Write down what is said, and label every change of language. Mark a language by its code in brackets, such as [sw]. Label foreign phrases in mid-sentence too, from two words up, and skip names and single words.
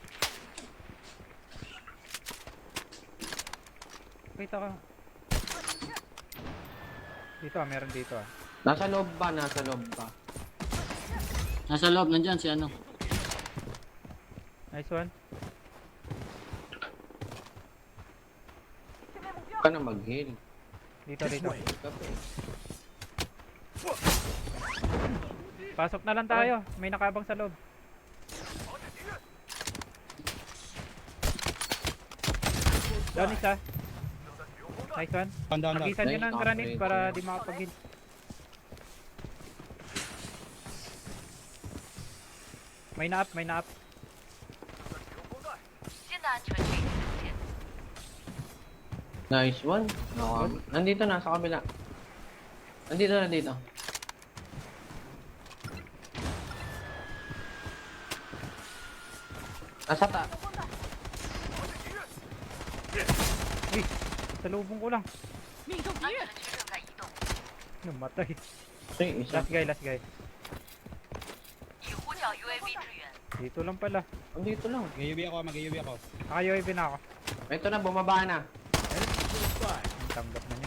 [tl] Kita ka. Dito ah, meron dito ah. Nasa loob ba? Nasa loob ba? Nasa loob, nandyan si ano. [en] Nice one. [tl] Huwag ka na mag-heal. Dito, [en] This [tl] dito. [en] way. [tl] Kape. Pasok na lang tayo. May nakabang sa loob. Down isa. [en] Nice one. Down. [tl] Pagisan nyo [en] Nice, [tl] ng granite [en] upgrade. [tl] para di makapag-heal. May na-up, may na-up. [zh] 新的安全区已经出现。 [en] Nice one. [tl] Nandito na, sa kabila. Nandito na dito. Nasa ta. Uy, salubong ko lang. [zh] 安全区正在移动， [tl] Namatay. Ito yung isa. [en] Last guy, last guy. [zh] 已呼叫 UAV 支援。 [tl] Dito lang pala. Nandito lang. Mag-UV ako. Naka-UAV na ako. Ito na, bumaba na. [en] Enemy close by. [tl] Ang tanggap na niya.